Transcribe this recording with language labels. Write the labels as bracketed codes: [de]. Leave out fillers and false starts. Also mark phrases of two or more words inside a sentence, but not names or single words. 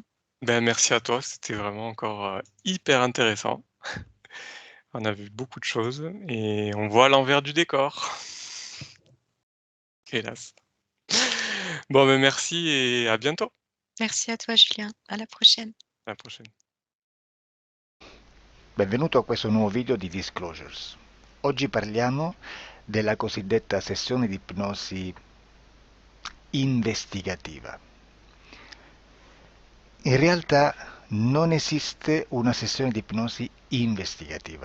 [fr] ben merci à toi, c'était vraiment encore, hyper intéressant. On a vu beaucoup de choses et on voit l'envers du décor, hélas. Bon, ben merci et à bientôt. Merci à toi Julien. À la prochaine. À la prochaine. [it] Benvenuto a questo nuovo video di Disclosures. Oggi parliamo della cosiddetta sessione di ipnosi investigativa. In realtà non esiste una sessione di ipnosi investigativa.